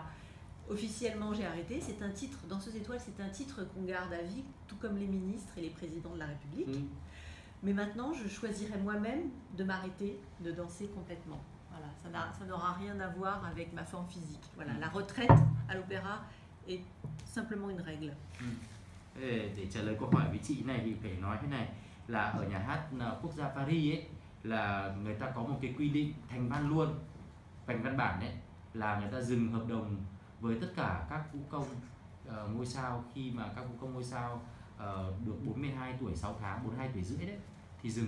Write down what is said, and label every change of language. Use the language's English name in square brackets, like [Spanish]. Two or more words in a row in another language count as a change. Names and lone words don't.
[French] Officiellement, j'ai arrêté. C'est un titre, Danseuse étoile, c'est un titre qu'on garde à vie, tout comme les ministres et les présidents de la République. Mais maintenant, je choisirai moi-même de m'arrêter de danser complètement. Voilà, ça n'aura rien à voir avec ma forme physique. Voilà, la retraite à l'opéra est simplement une règle. [Vietnamese] Để trả lời câu hỏi với chị này thì phải nói thế này, là ở nhà hát quốc gia Paris ấy là người ta có một cái quy định thành văn luôn, thành văn bản đấy, là người ta dừng hợp đồng với tất cả các vũ công ngôi sao khi mà các vũ công ngôi sao được 42 tuổi 6 tháng, 42 tuổi rưỡi đấy thì dừng.